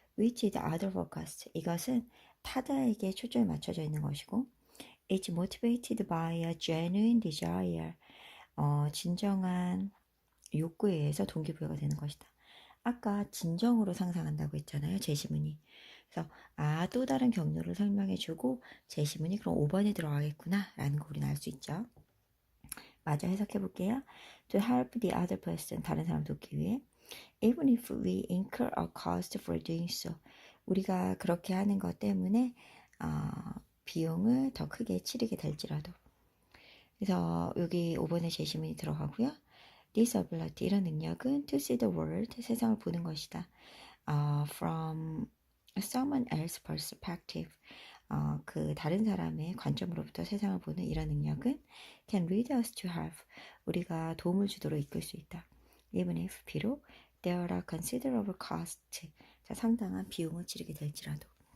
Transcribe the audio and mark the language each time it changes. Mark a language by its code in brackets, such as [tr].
[en] which is other focus, [ko] 이것은 타자에게 초점이 맞춰져 있는 것이고, [en] it's motivated by a genuine desire, [ko] 진정한 욕구에 의해서 동기부여가 되는 것이다. 아까 진정으로 상상한다고 했잖아요, 제시문이. 그래서 또 다른 경로를 설명해주고 제시문이 그럼 5번에 들어가겠구나 라는 거 우리는 알 수 있죠. 마저 해석해 볼게요. [en] To help the other person, [ko] 다른 사람 돕기 위해. [en] Even if we incur a cost for doing so, [ko] 우리가 그렇게 하는 것 때문에 비용을 더 크게 치르게 될지라도. 그래서 여기 5번에 제시문이 들어가고요. [en] This ability, [ko] 이런 능력은 [en] to see the world, [ko] 세상을 보는 것이다. [en] From someone else's perspective, [ko] 그 다른 사람의 관점으로부터 세상을 보는 이런 능력은 [en] can lead us to help, [ko] 우리가 도움을 주도록 이끌 수 있다. [en] Even if, [ko] 비록 [en] there are considerable costs, [ko] 자, 상당한 비용을 치르게 될지라도.